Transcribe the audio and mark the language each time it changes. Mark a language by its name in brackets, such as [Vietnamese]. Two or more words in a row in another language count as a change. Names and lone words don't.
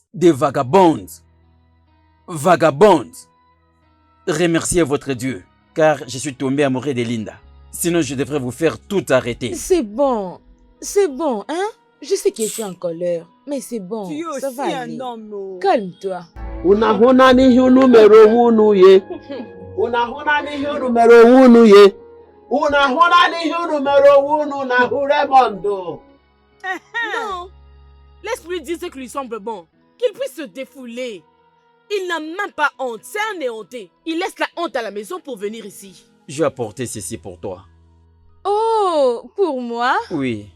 [French] Des vagabondes. Vagabondes. Remerciez votre Dieu, car je suis tombé amoureux de Linda. Sinon, je devrais vous faire tout arrêter. C'est bon, hein? Je sais que je suis en colère, mais c'est bon, Tu es ça aussi va aller. un homme. Oh. Calme-toi. [Igbo] Unahuna n'ihe unu mere onwe unu ye. Unahuna n'ihe unu mere onwe unu ye. Unahuna n'ihe unu mere onwe unu na hụ Raymond. [French] Non. Laisse-lui dire ce qui lui semble bon. Qu'il puisse se défouler. Il n'a même pas honte. C'est un éhonté. Il laisse la honte à la maison pour venir ici. Je vais apporter ceci pour toi. Oh, pour moi? Oui,